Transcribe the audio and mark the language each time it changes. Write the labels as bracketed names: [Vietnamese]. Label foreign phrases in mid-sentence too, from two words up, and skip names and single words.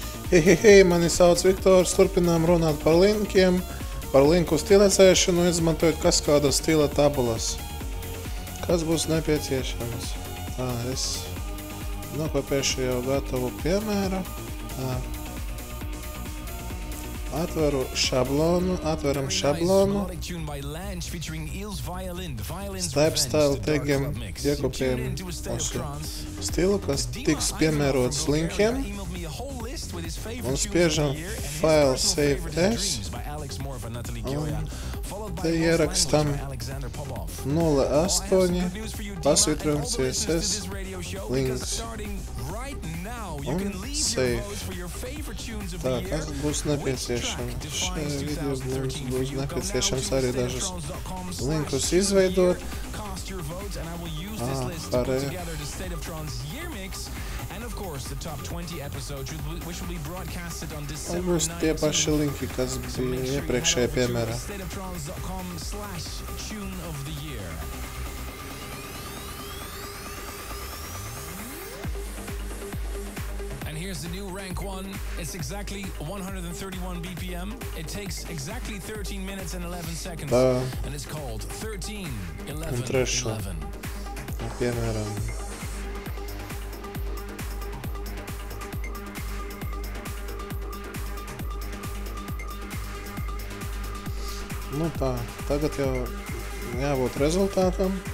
[Latvian] Hei, mani sauc Viktors, turpinām runāt par linkiem, par linku stilizēšanu, izmantojot kaskāda stila tabulas. Kas būs nepieciešams? Es nokopēšu jau gatavu piemēru. Atveram šablonu. Step style tagiem iekopējam mūsu stilu, kas tiks piemērots linkiem. Un spiežam [English] file save as. [Latvian] Un te ierakstam 08 pasvitrojam CSS links. Un save. Tā, kas būs nepieciešams? Šajā video mums būs nepieciešams arī dažus linkus izveidot. Pārējā. Un būs tie paši linki, kas bija iepriekšējā piemērā. [English] Here's the new rank 1. It's exactly 131 BPM. It takes exactly 13 minutes and 11 seconds. And it's called 13, 11, 11. [Latvian] Piemēram. Nu tā, tagad jau jābūt rezultātam.